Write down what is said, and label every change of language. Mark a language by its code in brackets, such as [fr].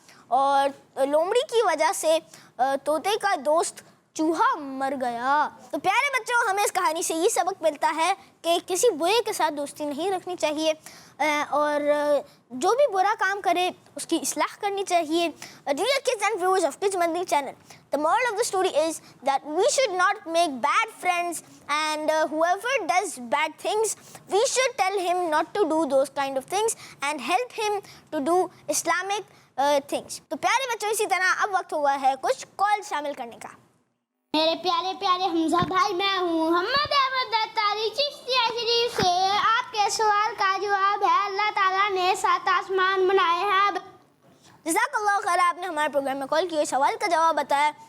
[ur] اور لومڑی کی وجہ سے طوطے کا دوست چوہا مر گیا. تو پیارے بچوں ہمیں اس کہانی سے یہ سبق ملتا ہے کہ کسی برے کے ساتھ دوستی نہیں رکھنی چاہیے اور جو بھی برا کام کرے اس کی اصلاح کرنی چاہیے. [en] Dear kids and viewers of Kids Madani channel, the moral of the story is that we should not make bad friends and whoever does bad things, we should tell him not to do those kind of things and help him to do Islamic things. [ur] تو پیارے بچوں اسی طرح اب وقت ہوا ہے کچھ کال شامل کرنے کا. میرے پیارے پیارے حمزہ بھائی، میں ہوں محمد احمد دستاری چشتیہ شریف سے. آپ کے سوال کا جواب ہے اللہ تعالیٰ نے 7 آسمان بنائے ہیں. جزاک اللہ خیر، آپ نے ہمارے پروگرام میں کال کی سوال کا جواب بتایا.